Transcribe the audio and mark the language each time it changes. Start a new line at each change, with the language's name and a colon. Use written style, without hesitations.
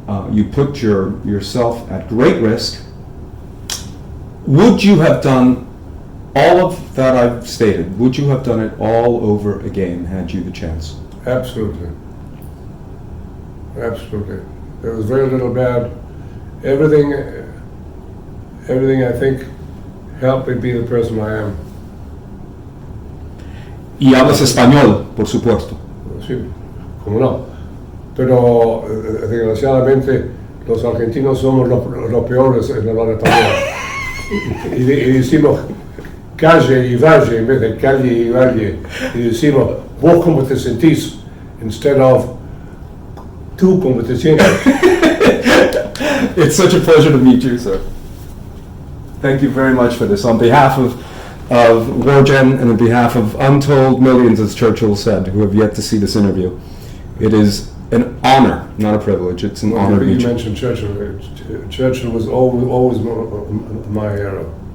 English: You put yourself at great risk. Would you have done all of that I've stated? Would you have done it all over again had you the chance? Absolutely. Absolutely. There was very little bad. Everything I think helped me be the person I am.
Spanish: Y hablas español, por supuesto. Sí, cómo no. Pero desgraciadamente los argentinos somos los peores en hablar español. Y decimos calle y valle en vez de calle y valle. Y decimos vos cómo te sentís
English: instead of
Spanish: tú cómo te sientes.
English: It's such a pleasure to meet you, sir. Thank you very much for this. On behalf of Wargen and on behalf of untold millions, as Churchill said, who have yet to see this interview, it is an honor, not a privilege. It's an honor to meet you. You mentioned Churchill. Churchill was always my hero.